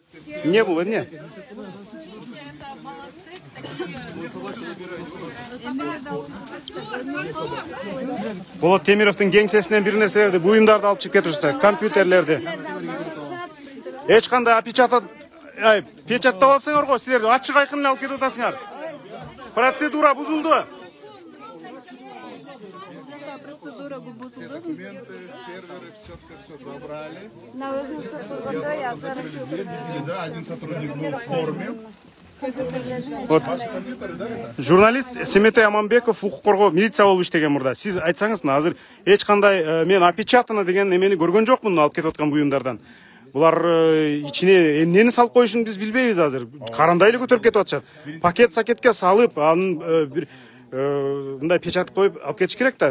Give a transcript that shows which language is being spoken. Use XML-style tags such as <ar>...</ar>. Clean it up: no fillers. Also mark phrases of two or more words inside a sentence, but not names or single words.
<ru>Не было, не.</ru> <ky>Болот Темировдун кеңсесинен бир нерселерди, буюмдарды алып чыгып кетишти, компьютерлерди. Эч кандай опечатат, печаттап алсаңар го, силер ачык айкын эле алып кетип атасыңар. Процедура бузулду.</ky> <ru>Документы, серверы, все забрали. Да, один сотрудник был в форме. Вот.</ru> <ky>Журналист Семетей Аманбеков укук коргоо милиция болуп иштеген мурда. Сиз айтсаңыз, азыр эч кандай мен опечатано деген эмени көргөн жокмун алып кетип аткан буюмдардан. Булар ичине эмнени салып коюшун биз билбейбиз азыр. Карандай эле көтөрүп кетип атышат. Пакет-сакетке салып, анын бир мындай печат коюп алып кетиш керек да.</ky>